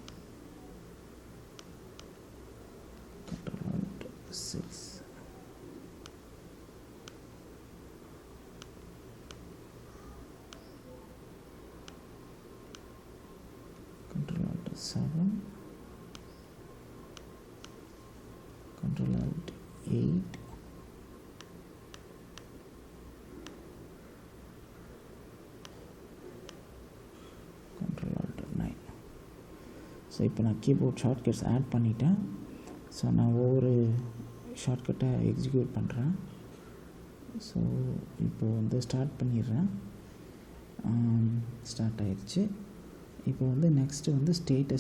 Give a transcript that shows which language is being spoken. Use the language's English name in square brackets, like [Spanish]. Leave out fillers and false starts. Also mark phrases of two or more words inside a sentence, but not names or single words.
[English] Ctrl Alt 6, Ctrl Alt 7, Ctrl Alt 8, Ctrl Alt 9. [Tamil] ஸோ இப்போ நான் [English] keyboard shortcuts add [Tamil] பண்ணிட்டேன். ஸோ நான் ஒவ்வொரு ஷார்ட்கட்டை எக்ஸிக்யூட் பண்ணுறேன். ஸோ இப்போது வந்து ஸ்டார்ட் பண்ணிடுறேன். ஸ்டார்ட் ஆயிடுச்சு. இப்போ வந்து நெக்ஸ்ட்டு வந்து ஸ்டேட்டஸ்.